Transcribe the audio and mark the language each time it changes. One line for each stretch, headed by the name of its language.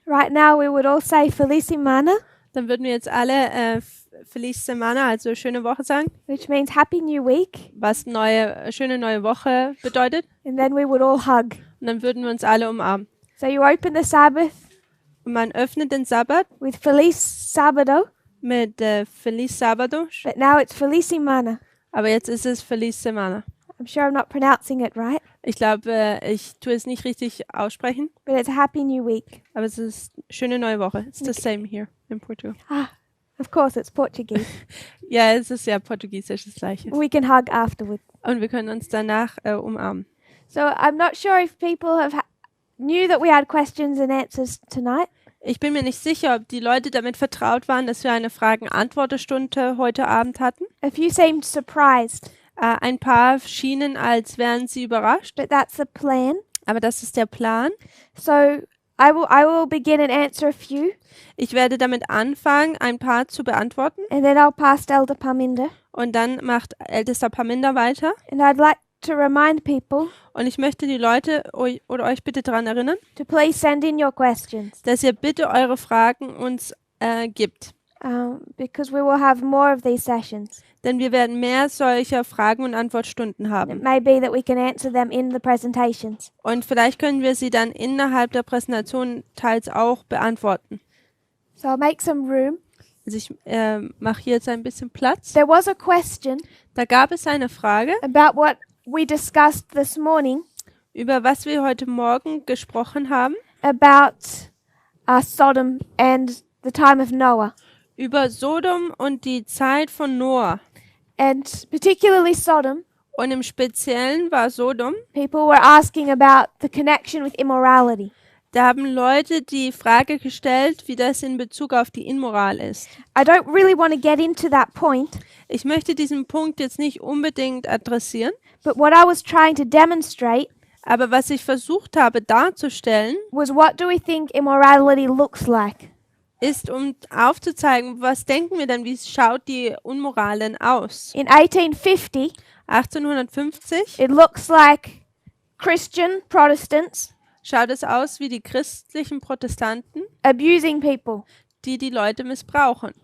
English: right now we would all say Feliz Semana,
German: dann würden wir jetzt alle Feliz Semana, also schöne Woche sagen,
English: which means Happy New Week,
German: was schöne neue Woche bedeutet.
English: and then we would all hug.
German: Und dann würden wir uns alle umarmen.
English: So you open the Sabbath
German: Und man öffnet den Sabbat
English: with Feliz Sábado,
German: mit Feliz Sábado,
English: but now it's Feliz Semana.
German: aber jetzt ist es Feliz Semana.
English: I'm sure I'm not pronouncing it right,
German: Ich glaube, ich tue es nicht richtig aussprechen,
English: but it's a Happy New Week.
German: aber es ist schöne neue Woche.
English: It's the same here in Portugal. Ah, of course it's Portuguese.
German: Ja, es ist ja portugiesisch das Gleiche.
English: We can hug afterward.
German: Und wir können uns danach umarmen.
English: So I'm not sure if people knew that we had questions and answers tonight.
German: Ich bin mir nicht sicher, ob die Leute damit vertraut waren, dass wir eine Fragen-Antwort-Stunde heute Abend hatten.
English: A few seemed surprised,
German: Ein paar schienen, als wären sie überrascht,
English: but that's the plan.
German: aber das ist der Plan.
English: So I will begin and answer a few,
German: Ich werde damit anfangen, ein paar zu beantworten
English: and then I'll pass to Elder Parminder.
German: und dann macht Ältester Parminder weiter.
English: And I'd like to remind people
German: Und ich möchte die Leute euch bitte daran erinnern,
English: to please send in your questions,
German: dass ihr bitte eure Fragen uns gibt.
English: because we will have more of these sessions.
German: Denn wir werden mehr solcher Fragen- und Antwortstunden
English: It
German: haben.
English: may be that we can answer them in the presentations.
German: Und vielleicht können wir sie dann innerhalb der Präsentation teils auch beantworten.
English: So I'll make some room.
German: Also ich mache hier jetzt ein bisschen Platz.
English: There was a question
German: Da gab es eine Frage,
English: about what we discussed this morning
German: über was wir heute Morgen gesprochen haben,
English: about Sodom and the time of Noah,
German: über Sodom und die Zeit von Noah.
English: and particularly Sodom.
German: Und im Speziellen war Sodom,
English: People were asking about the connection with immorality.
German: da haben Leute die Frage gestellt, wie das in Bezug auf die Inmoral ist.
English: I don't really want to get into that point,
German: Ich möchte diesen Punkt jetzt nicht unbedingt adressieren,
English: but what I was trying to demonstrate
German: aber was ich versucht habe darzustellen,
English: was, what do we think immorality looks like?
German: ist, um aufzuzeigen, was denken wir denn, wie schaut die Unmoral denn aus?
English: In 1850,
German: 1850
English: it looks like Christian Protestants
German: schaut es aus wie die christlichen Protestanten,
English: abusing people.
German: die Leute missbrauchen.